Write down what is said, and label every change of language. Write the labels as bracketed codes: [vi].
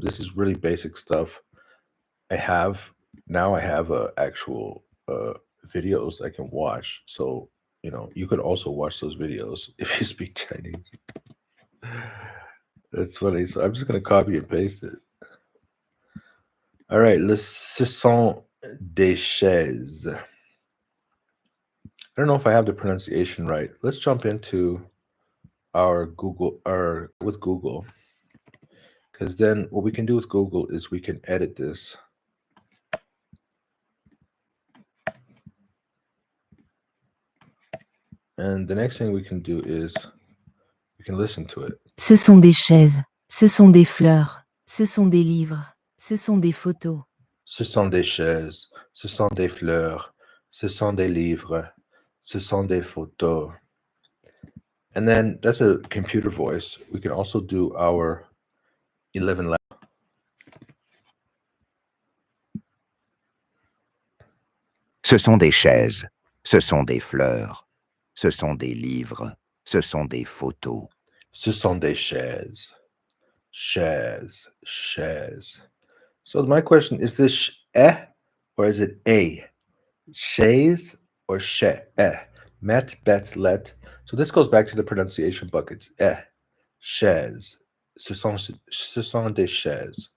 [en] This is really basic stuff. I have actual videos I can watch. So you could also watch those videos if you speak Chinese. That's funny. So I'm just gonna copy and paste it. All right, [fr] ce sont des chaises. [en] I don't know if I have the pronunciation right. Let's jump into our Google with Google. Because then what we can do with Google is we can edit this. And the next thing we can do is You can listen to it. [fr] Ce sont des chaises, ce sont des fleurs, ce sont des livres, ce sont des photos. Ce sont des chaises, ce sont des fleurs, ce sont des livres, ce sont des photos. [en] And then that's a computer voice. We can also do our 11 lab. [fr] Ce sont des chaises, ce sont des fleurs, ce sont des livres, ce sont des photos. Ce sont des chaises. Chaises, chaises. [en] So my question is this or is it a? Chaise or met, bet, let. So this goes back to the pronunciation buckets. [fr] Chaise. Ce sont des chaises.